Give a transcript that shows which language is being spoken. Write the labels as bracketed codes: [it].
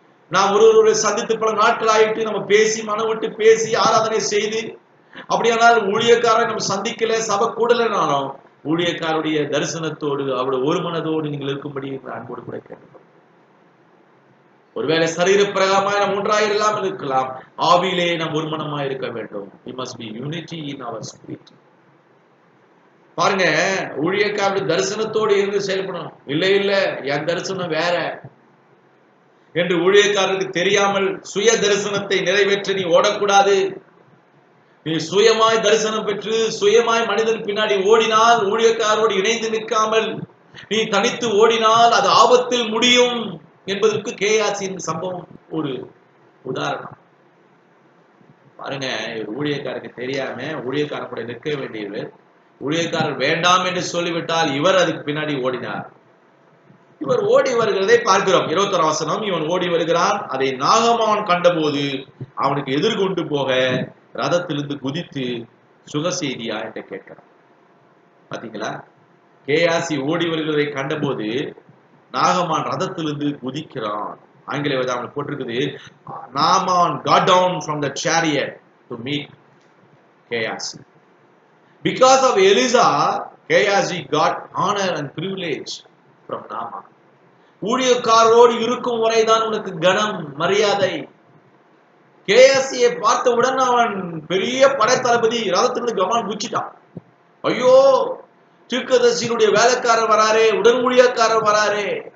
[ta] நாம் ஒருவரை சந்தித்து பல நாட்கள் ஆயிட்டு நம்ம பேசி, மனம் விட்டு பேசி ஆராதனை செய்து, அப்படியானால் ஊழியக்காரரை நம்ம சந்திக்கல, சபை கூடலனாலும் ஊழியக்காருடைய தரிசனத்தோடு அவருடைய ஒரு மனதோடு நீங்கள் இருக்கும்படி அன்போடு கூட கேட்கிறோம். ஒருவேளை சரீர பிரகாரமாய் நாம் ஒன்றாக இல்லாமல் இருக்கலாம், ஆவியிலே நாம் ஒரு மனமாய் இருக்க வேண்டும். [en] We must be unity in our spirit. [ta] பாருங்க, ஊழியக்காரருடைய தரிசனத்தோடு இருந்து செயல்படணும். இல்லை இல்லை, என் தரிசனம் வேற என்று ஊழியக்காரருக்கு தெரியாமல் சுய தரிசனத்தை நிறைவேற்ற நீ ஓடக்கூடாது. நீ சுயமாய் தரிசனம் பெற்று சுயமாய் மனிதன் பின்னாடி ஓடினால், ஊழியக்காரோடு இணைந்து நிற்காமல் நீ தனித்து ஓடினால் அது ஆபத்தில் முடியும் என்பதற்கு கேயாசியின் சம்பவம் ஒரு உதாரணம். பாருங்க, ஊழியக்காரருக்கு தெரியாம ஊழியக்காரன் கூட நிற்க வேண்டியவர், ஊழியக்காரர் வேண்டாம் என்று சொல்லிவிட்டால் இவர் அதுக்கு பின்னாடி ஓடினார். இவர் ஓடி வருகிறதை பார்க்கிறோம். 21 வசனம், இவன் ஓடி வருகிறான், அதை நாகமான் கண்டபோது அவனுக்கு எதிர்கொண்டு போக ரதத்திலிருந்து குதித்து சுக செய்தியா என்று கேட்கிறான். பாத்தீங்களா? கேயாசி ஓடி வருகிறதை கண்டபோது நாகமான் ரதத்திலிருந்து குதிக்கிறான். ஆங்கில வேதம் போட்டிருக்குது, [en] Naaman got down from the chariot to meet Gehazi. Because of Elisha, Gehazi got honor and privilege from Naaman. [ta] ஊழியக்காரோடு இருக்கும் வரைதான் உனக்கு கனம், மரியாதை. கேயாசியை பார்த்தவுடன் அவன் பெரிய படைத்தளபதி, ரதத்திலிருந்து கவனம் குச்சிட்டான். ஐயோ, தீர்க்கதரிசியினுடைய வேலைக்காரர் வராரே, உடன் ஊழியக்காரர் வராரே.